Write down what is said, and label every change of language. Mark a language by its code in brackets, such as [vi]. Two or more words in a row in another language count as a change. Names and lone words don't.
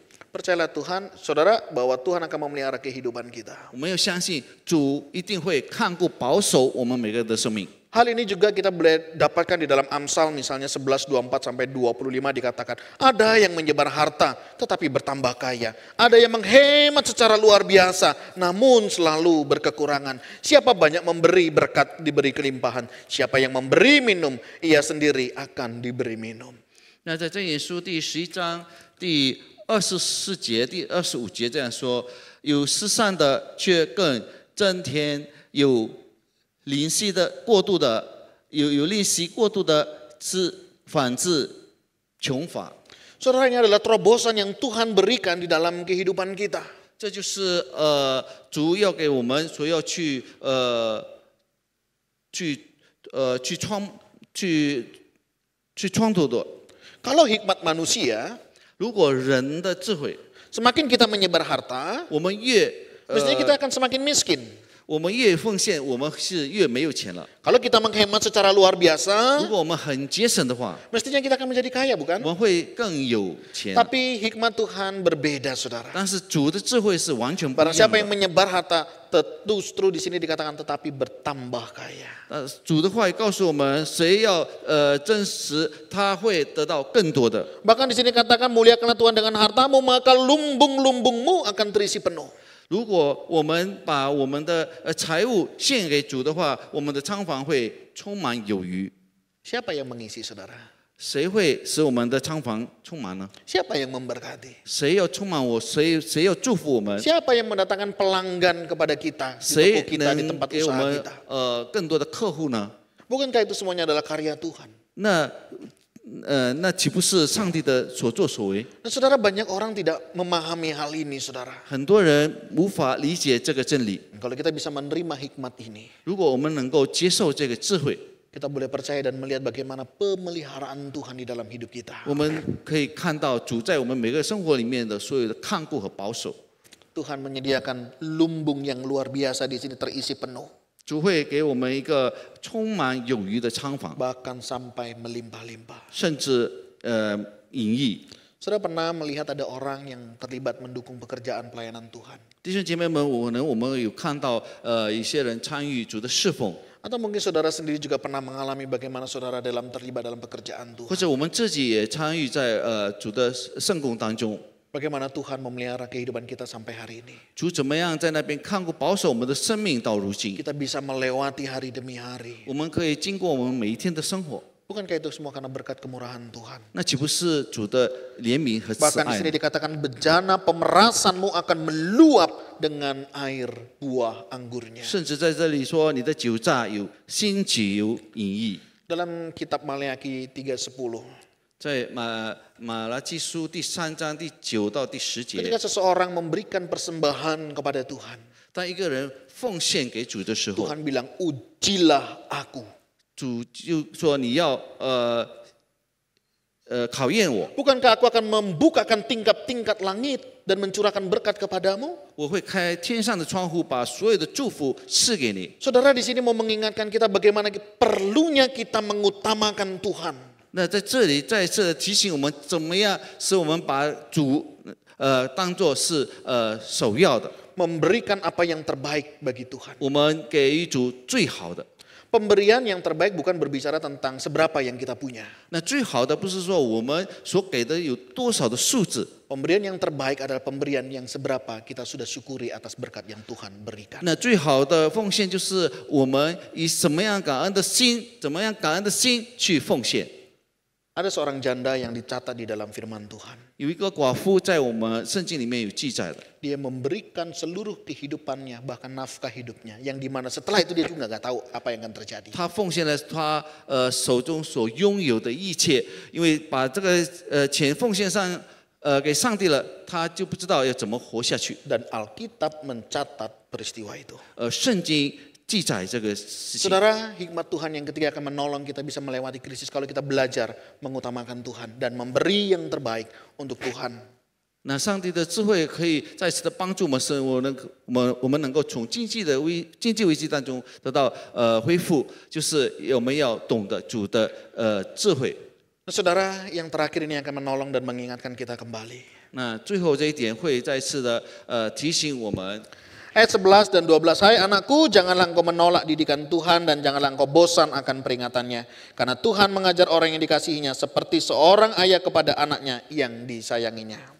[id] Percayalah Tuhan, saudara, bahwa Tuhan akan memelihara kehidupan kita. [zh] 我们要相信主一定会看顾保守我们每个人的生命。 [id] Hal ini juga kita boleh dapatkan di dalam Amsal misalnya 11:24 sampai 25 dikatakan, ada yang menyebar harta tetapi bertambah kaya, ada yang menghemat secara luar biasa namun selalu berkekurangan. Siapa banyak memberi, berkat diberi kelimpahan, siapa yang memberi minum, ia sendiri akan diberi minum. [zh] 那在箴言书第11章第24节、第25节这样说：有失散的却更增添，有吝惜的过度的，有吝惜过度的是反制穷乏。 [id] Saudara, ini adalah terobosan yang Tuhan berikan di dalam kehidupan kita. [zh] 这就是主要给我们所要去创造的。 [id] Kalau hikmat manusia, [zh] 如果人的智慧， [id] semakin kita menyebar harta, [zh] 我们越 [id] mestinya kita akan semakin miskin. [zh] 我们越奉献，我们是越没有钱了。 [id] Kalau kita menghemat secara luar [zh] 如 [id] biasa, [zh] 果我们很节省的话， [id] mestinya kita akan menjadi kaya, [zh] 我 [id] bukan? [zh] 们会更有钱。 [id] Tapi hikmat Tuhan berbeda, saudara. [zh] 但是主的智慧是完全不 [id] Barang [zh] 一样 [id] siapa yang [zh] 的。 [id] menyebar harta, justru di sini dikatakan tetapi bertambah kaya. [zh] 主的话语告诉我们，谁要真实，他会得到更多的。 [id] Bahkan di sini katakan muliakanlah Tuhan dengan hartamu, maka lumbung-lumbungmu akan terisi penuh. [zh] 如果我们把我们的财物献给主的话，我们的仓房会充满有余。 [id] Siapa yang mengisi, saudara? [zh] 谁会使我们的仓房充满呢？ [id] Siapa yang memberkati? [zh] 谁要充满我？谁要祝福我们？ [id] Siapa yang mendatangkan pelanggan kepada kita, di [zh] 谁 [id] toko kita, di [zh] 能 [id] tempat [zh] 给我 [id] usaha [zh] 们 [id] kita? [zh] 更多的客户呢？ [id] Bukankah itu semuanya adalah karya Tuhan? [zh] 那岂不是上帝的所作所为？ [id] Nah, saudara, banyak orang tidak memahami hal ini, saudara. [zh] 很多人无法理解这个真理。 [id] Kalau kita bisa menerima hikmat ini, [zh] 如果我们能够接受这个智慧， [id] kita boleh percaya dan melihat bagaimana pemeliharaan Tuhan di dalam hidup kita. [zh] 我们可以看到主在我们每个生活里面的所有的看顾和保守。 [id] Tuhan menyediakan lumbung yang luar biasa di sini terisi penuh, [zh] 主会给我们一个充满有余的仓房， [id] bahkan sampai melimpah-limpah. [zh] 甚至隐逸。 [id] Saudara pernah melihat ada orang yang terlibat mendukung pekerjaan pelayanan Tuhan? [zh] 弟兄姐妹们，可能我们有看到一些人参与主的侍奉， [id] Atau mungkin saudara sendiri juga pernah mengalami bagaimana saudara terlibat dalam pekerjaan [zh] 或 [id] Tuhan. [zh] 者我们自己也参与在主的圣工当中。 [id] Bagaimana Tuhan memelihara kehidupan kita sampai hari ini. [zh] 主怎么样在那边看顾保守我们的生命到如今？ [id] Kita bisa melewati hari demi hari. [zh] 我们可以经过我们每一天的生活， [id] Bukankah itu semua karena berkat kemurahan Tuhan? [zh] 那岂不是主的怜悯和慈 [id] Bahkan di [zh] 爱 [id] sini [zh] 吗？ [id] dikatakan bejana pemerasanmu akan meluap dengan air buah anggurnya. [zh] 甚至在这里说，你的酒榨有新酒饮溢。 [id] Dalam kitab Maleakhi 3:10, [zh] 在马拉基书第3章第9到第10节， [id] ketika seseorang memberikan persembahan kepada Tuhan, [zh] 当一个人奉献给主的时候， [id] Tuhan bilang, ujilah aku. [zh] 主就说你要考验我， [id] Bukankah aku akan membukakan tingkat-tingkat langit dan mencurahkan berkat kepadamu? [zh] 我会开天上的窗户，把所有的祝福赐给你。 [id] Saudara di sini mau mengingatkan kita bagaimana perlunya kita mengutamakan Tuhan. [zh] 那在这里再次地提醒我们，怎么样使我们把主当作是首要的， [id] Memberikan apa yang terbaik bagi Tuhan. [zh] 我们给予主最好的。 [id] Pemberian yang terbaik bukan berbicara tentang seberapa yang kita punya. [zh] 那最好的不是说我们所给的有多少的数字， [id] Pemberian yang terbaik adalah pemberian yang seberapa kita sudah syukuri atas berkat yang Tuhan berikan. [zh] 那最好的奉献就是我们以什么样感恩的心，怎么样感恩的心去奉献。 [id] Ada seorang janda yang dicatat di dalam firman Tuhan. [zh] 有一个寡妇在我们圣经里面有记载的， [id] Dia memberikan seluruh kehidupannya, bahkan nafkah hidupnya. Yang dimana setelah itu dia juga nggak tahu apa yang akan terjadi. [zh] 她奉献了她手中所拥有的一切，因为把这个钱奉献上给上帝了，她就不知道要怎么活下去。 [id] Dan Alkitab mencatat peristiwa itu. [zh] 圣经记载这个事情。 [id] Saudara, hikmat Tuhan yang ketiga akan menolong kita bisa melewati krisis kalau kita belajar mengutamakan Tuhan dan memberi yang terbaik untuk Tuhan. [zh] 那上帝的智慧可以再次的帮助我们，使我们能够从经济危机当中得到恢复，就是我们要懂得主的智慧。 [id] Nah, saudara, yang terakhir ini akan menolong dan mengingatkan kita kembali. [zh] 那最后这一点会再次的提醒我们。 [id] Ayat 11 dan 12, hai anakku, janganlah engkau menolak didikan Tuhan dan janganlah engkau bosan akan peringatannya. Karena Tuhan mengajar orang yang dikasihinya seperti seorang ayah kepada anaknya yang disayanginya.